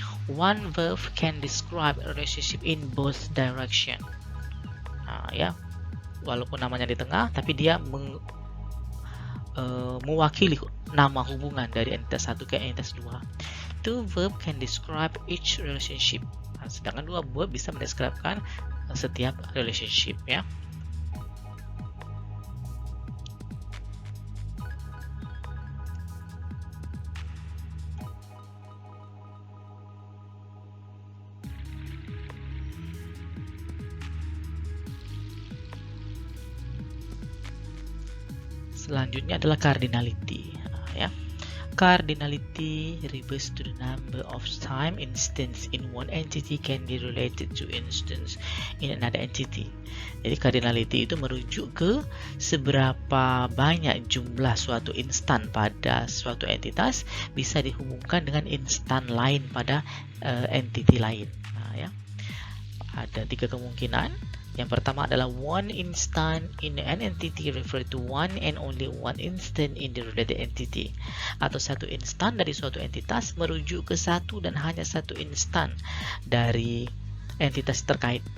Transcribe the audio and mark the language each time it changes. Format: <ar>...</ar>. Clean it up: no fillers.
<en>One verb can describe a relationship in both direction.</en> <id>Nah, ya, walaupun namanya di tengah, tapi dia mewakili nama hubungan dari entitas satu ke entitas dua.</id> <en>Two verb can describe each relationship.</en> <id>Nah, sedangkan dua verb bisa mendeskripsikan setiap relationship ya. Selanjutnya adalah cardinality ya.</id> <en>Cardinality refers to the number of time instance in one entity can be related to instance in another entity.</en> <id>Jadi cardinality itu merujuk ke seberapa banyak jumlah suatu instan pada suatu entitas bisa dihubungkan dengan instan lain pada entity lain. Nah, ya. Ada tiga kemungkinan. Yang pertama adalah</id> <en>one instant in an entity refer to one and only one instant in the related entity,</en> <id>atau satu instan dari suatu entitas merujuk ke satu dan hanya satu instan dari entitas terkait.</id>